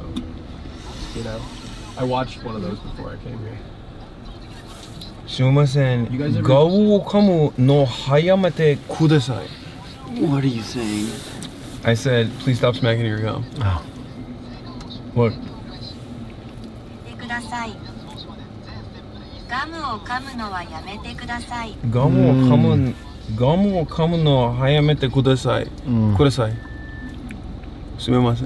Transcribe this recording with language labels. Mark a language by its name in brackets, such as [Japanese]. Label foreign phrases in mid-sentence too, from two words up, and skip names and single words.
[English] You know, I watched one of those before I came here. [Japanese] Sumimasen. [English] You guys ever? [Japanese] ガウ噛むのはやめてください. [English] What are you saying? I said, please stop smacking your gum. Oh. Look. [Japanese] ガムを噛むのはやめてください. ガムを噛むのはやめてください. ください。すみません.